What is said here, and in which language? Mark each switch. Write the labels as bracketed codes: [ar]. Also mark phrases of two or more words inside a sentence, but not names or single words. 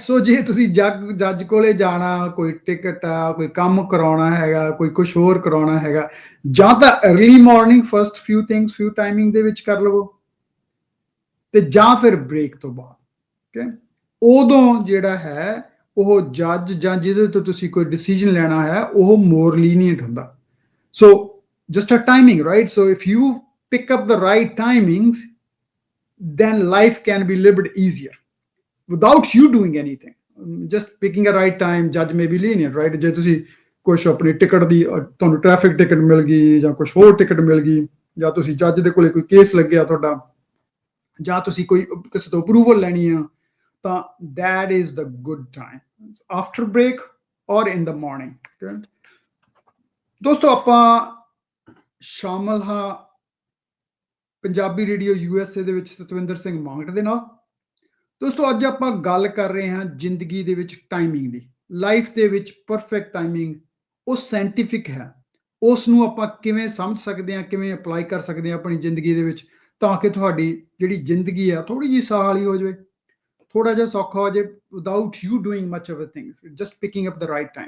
[pa] ਸੋ ਜੇ ਤੁਸੀਂ ਜੱਜ ਕੋਲੇ ਜਾਣਾ, ਕੋਈ ਟਿਕਟ ਆ, ਕੋਈ ਕੰਮ ਕਰਾਉਣਾ ਹੈਗਾ, ਕੋਈ ਕੁਝ ਹੋਰ ਕਰਾਉਣਾ ਹੈਗਾ, ਜਾਂ ਤਾਂ [en] early morning first few timing [pa] ਦੇ ਵਿੱਚ ਕਰ ਲਵੋ, ਤੇ ਜਾਂ ਫਿਰ ਬ੍ਰੇਕ ਤੋਂ ਬਾਅਦ। ਓਕੇ, ਉਦੋਂ ਜਿਹੜਾ ਹੈ ਉਹ ਜੱਜ ਜਾਂ ਜਿਹਦੇ ਤੋਂ ਤੁਸੀਂ ਕੋਈ ਡਿਸੀਜਨ ਲੈਣਾ ਹੈ ਉਹ [en] more lenient [pa] ਹੁੰਦਾ। [en] so just a timing, right. so if you pick up the right timings, then life can be lived easier without you doing anything. Just picking a right time, judge may be lenient, right? [pa] ਜੇ ਤੁਸੀਂ ਕੁਛ ਆਪਣੀ ਟਿਕਟ ਦੀ, ਤੁਹਾਨੂੰ ਟ੍ਰੈਫਿਕ ਟਿਕਟ ਮਿਲ ਗਈ ਜਾਂ ਕੁਛ ਹੋਰ ਟਿਕਟ ਮਿਲ ਗਈ, ਜਾਂ ਤੁਸੀਂ ਜੱਜ ਦੇ ਕੋਲੇ ਕੋਈ ਕੇਸ ਲੱਗਿਆ ਤੁਹਾਡਾ, ਜਾਂ ਤੁਸੀਂ ਕੋਈ ਕਿਸੇ ਤੋਂ ਅਪਰੂਵਲ ਲੈਣੀ ਆ, ਤਾਂ [en] that is the good time, after break or in the morning. Okay? [pa] ਦੋਸਤੋ, ਆਪਾਂ ਸ਼ਾਮਲ ਹਾਂ ਪੰਜਾਬੀ ਰੇਡੀਓ USA ਦੇ ਵਿੱਚ ਸਤਵਿੰਦਰ ਸਿੰਘ ਮਾਂਗਟ ਦੇ ਨਾਲ। ਦੋਸਤੋ, ਅੱਜ ਆਪਾਂ ਗੱਲ ਕਰ ਰਹੇ ਹਾਂ ਜ਼ਿੰਦਗੀ ਦੇ ਵਿੱਚ ਟਾਈਮਿੰਗ ਦੀ। ਲਾਈਫ ਦੇ ਵਿੱਚ [en] perfect timing [pa] ਉਹ ਸਾਇੰਟੀਫਿਕ ਹੈ, ਉਸ ਨੂੰ ਆਪਾਂ ਕਿਵੇਂ ਸਮਝ ਸਕਦੇ ਹਾਂ, ਕਿਵੇਂ ਅਪਲਾਈ ਕਰ ਸਕਦੇ ਹਾਂ ਆਪਣੀ ਜ਼ਿੰਦਗੀ ਦੇ ਵਿੱਚ, ਤਾਂ ਕਿ ਤੁਹਾਡੀ ਜਿਹੜੀ ਜ਼ਿੰਦਗੀ ਆ ਥੋੜੀ ਜਿਹੀ ਸਾਹ ਵਾਲੀ ਹੋ ਜਾਵੇ, ਥੋੜਾ ਜਿਹਾ ਸੌਖਾ ਹੋ ਜਾਵੇ, [en] without you doing much of a thing, just picking up the right time.